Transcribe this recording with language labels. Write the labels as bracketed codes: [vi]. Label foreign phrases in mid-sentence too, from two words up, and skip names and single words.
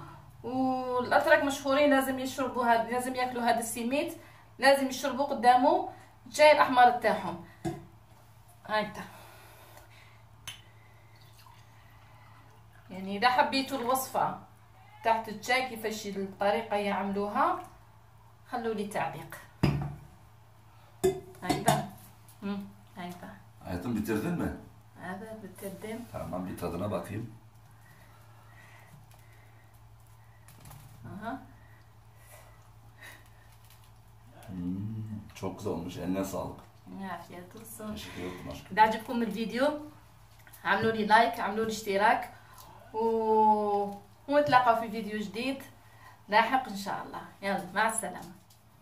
[ar] والاتراك مشهورين لازم يشربوا لازم ياكلوا هذا السميت، لازم يشربوا قدامه الشاي الاحمر تاعهم هكذا. يعني اذا حبيتوا الوصفه تحت الشاي كيفاش الطريقه يعملوها خلوا لي تعليق هكذا. هكذا [tr] Hayatım bitirdin mi? هذا bitirdim. Tamam, bir tadına bakayım. Aha. Çok güzel olmuş. Eline sağlık. عافية olsun. Teşekkür ederim aşkım. [ar] إذا عجبكم الفيديو عملوا لي لايك، عملوا لي اشتراك، ونتلاقاو في فيديو جديد لاحق إن شاء الله. يلا مع السلامة.